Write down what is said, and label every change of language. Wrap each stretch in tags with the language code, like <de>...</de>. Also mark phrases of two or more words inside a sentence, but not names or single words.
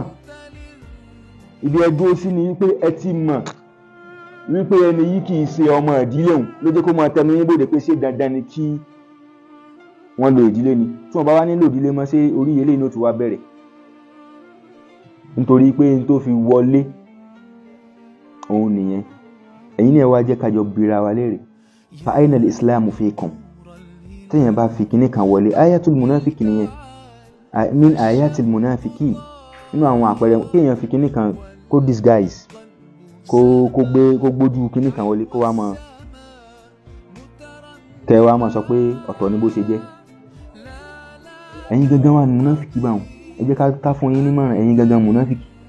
<yo>Ibi ẹ dúró sí ni wípé ẹ ti mọ̀ wípé ẹni yìí kì í ṣe ọmọ ìdílé òun ló jẹ́ kó máa tẹnu yín bòde pé ṣé dandan ni kí wọ́n lo ìdílé ni. Tí wọ́n bá wá nílò ìdílé mọ́ ṣé orí ilé inú ti wá bẹ̀rẹ̀, nítorí pé n tó fi wọlé òun nìyẹn. Ẹ̀yin náà wá jẹ́ kájọ bira wa léèrè,</yo> <ar>فأين الإسلام فيكم.</ar> <yo>Téèyàn bá fi kinní kan wọlé,</yo> <ar>آية المنافق nìyẹn, من آيات المنافق,</ar> <yo>nínú àwọn àpẹẹrẹ kéèyàn fi kinní kan kó disguise, kó gbójú kinní kan wọlé kó wá mọ̀ kẹ́ wá mọ̀ sọ pé ọ̀tọ̀ ni bó ṣe jẹ́. Ẹ̀yin gangan wà ní munafiki báwọn. Ẹ jẹ́ ká fún yín nímọ̀ràn, ẹ̀yin gangan munafiki.</yo>